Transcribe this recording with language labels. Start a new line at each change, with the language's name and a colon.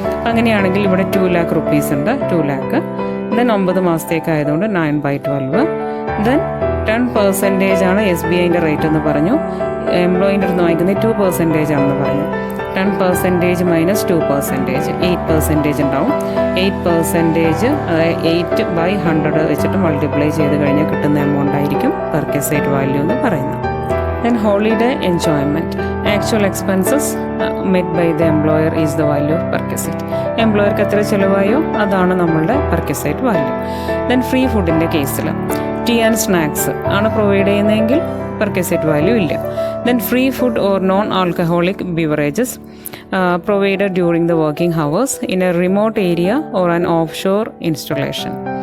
Malayalam: അങ്ങനെയാണെങ്കിൽ ഇവിടെ 2 lakh rupees ഉണ്ട്, 2 lakh. ദെൻ 9 മാസത്തേക്ക് ആയതുകൊണ്ട് 9/12. ദെൻ 10% ആണ് SBIൻ്റെ റേറ്റ് എന്ന് പറഞ്ഞു. എംപ്ലോയിൻ്റെ അടുത്ത് വാങ്ങിക്കുന്നത് 2% ആണെന്ന് പറഞ്ഞു. 10% മൈനസ് 2%, 8% ഉണ്ടാവും. 8%, 8/100 വെച്ചിട്ട് മൾട്ടിപ്ലൈ ചെയ്ത് കഴിഞ്ഞാൽ കിട്ടുന്ന എമൗണ്ട് ആയിരിക്കും പെർക്വിസൈറ്റ് വാല്യൂ എന്ന് പറയുന്നത്.
English: Then holiday enjoyment. Actual expenses met by the employer is the value of perquisite.
Malayalam: എംപ്ലോയർക്ക് എത്ര ചിലവായോ അതാണ് നമ്മളുടെ പെർക്വിസൈറ്റ് വാല്യൂ. ദെൻ ഫ്രീ ഫുഡിൻ്റെ കേസിൽ ടീ ആൻഡ് സ്നാക്സ് ആണ് പ്രൊവൈഡ് ചെയ്യുന്നതെങ്കിൽ പെർക്വിസൈറ്റ് വാല്യൂ ഇല്ല.
English: Then free food or non alcoholic beverages provided during the working hours in a remote area or an offshore installation.